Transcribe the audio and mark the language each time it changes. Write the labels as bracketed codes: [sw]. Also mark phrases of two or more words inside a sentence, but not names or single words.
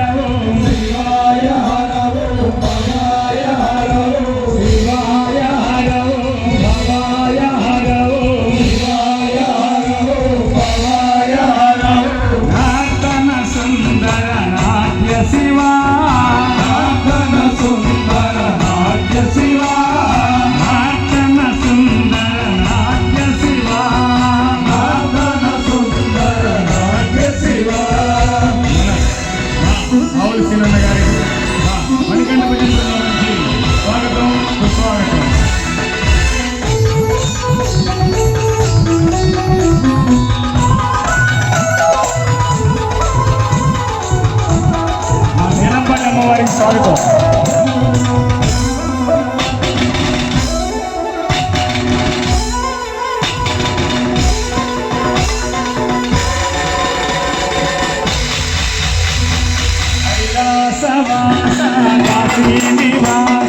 [sa] ओम शिवाय हर ओम भवाय हर ओम शिवाय हर ओम भवाय हर ओम शिवाय हर ओम भवाय हर ओम नर्तन सुंदर नाट्य शिवा नर्तन सुंदर नाट्य शिवा नर्तन सुंदर नाट्य शिवा नर्तन सुंदर नाट्य शिवा [te] అవును సినన్న గారికి మణికంఠ భజన నుంచి స్వాగతం సుస్వాగతం నేనంపల్లి అమ్మవారికి స్వాగతం [sa] कैलासवास काशी निवास